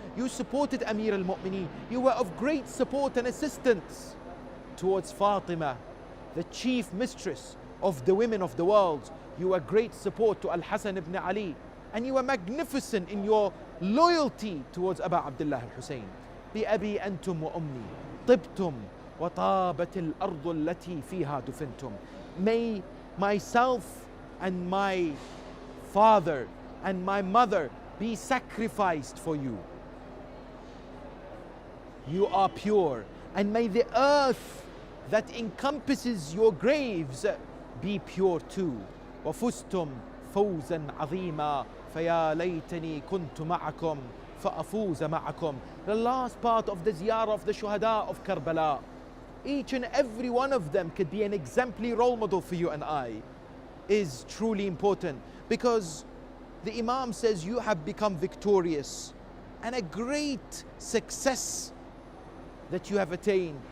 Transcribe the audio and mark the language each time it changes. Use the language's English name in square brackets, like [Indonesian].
[English] You supported Amir al-Mu'mineen. You were of great support and assistance towards Fatima, the chief mistress of the women of the world. You were great support to Al-Hasan ibn Ali, and you were magnificent in your loyalty towards Abu Abdullah al-Husayn. [Arabic] بأبي أنتم وأمي طبتم وطابت الأرض التي فيها دفنتم. [English] May myself and my father and my mother be sacrificed for you. You are pure, and may the earth that encompasses your graves be pure too. [Arabic] وفزتم فوزا عظيما فيا ليتني كنت معكم فأفوز معكم. [English] The last part of the ziyarah of the shuhada of Karbala. Each and every one of them could be an exemplary role model for you and I, is truly important, because the Imam says you have become victorious, and a great success that you have attained.